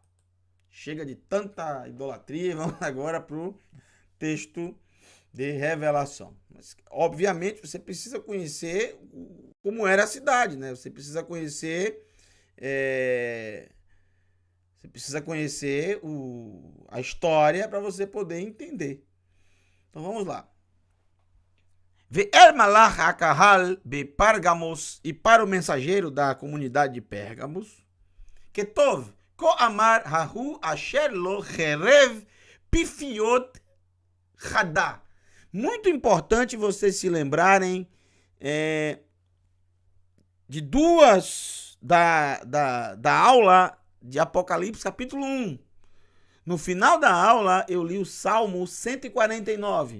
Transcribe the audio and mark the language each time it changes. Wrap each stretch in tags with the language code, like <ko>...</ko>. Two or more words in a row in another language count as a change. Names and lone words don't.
<pt>Chega de tanta idolatria, vamos agora para o texto de revelação. Mas, obviamente, você precisa conhecer como era a cidade, né? Você precisa conhecer a história para você poder entender. Então vamos lá.</pt> <he>ואל מלאך הקהל בפרגמוס,</he> <pt>e para o mensageiro da comunidade de Pérgamos,</pt> <he>כתוב כה אמר הוא אשר לו חרב פיפיות החדה.</he> <pt>Muito importante vocês se lembrarem de duas da aula de Apocalipse, capítulo 1. No final da aula, eu li o Salmo 149.</pt>